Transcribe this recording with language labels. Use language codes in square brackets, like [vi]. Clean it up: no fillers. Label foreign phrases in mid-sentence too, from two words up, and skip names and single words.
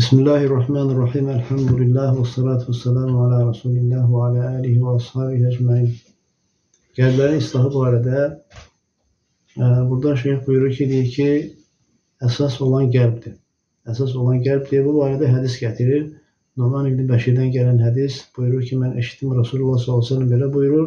[ar] بسم الله الرحمن الرحيم. الحمد لله والصلاة والسلام على رسول الله وعلى آله وأصحابه أجمعين. [az] Qəlblərin islahı barədə burada şeyh buyurur ki, əsas olan qəlbdir. Əsas olan qəlbdir. Bu barədə hədis gətirir. Numan İbn Bəşirdən gələn hədis buyurur ki, mən eşitdim Rasulullah s.a.v. belə buyurur.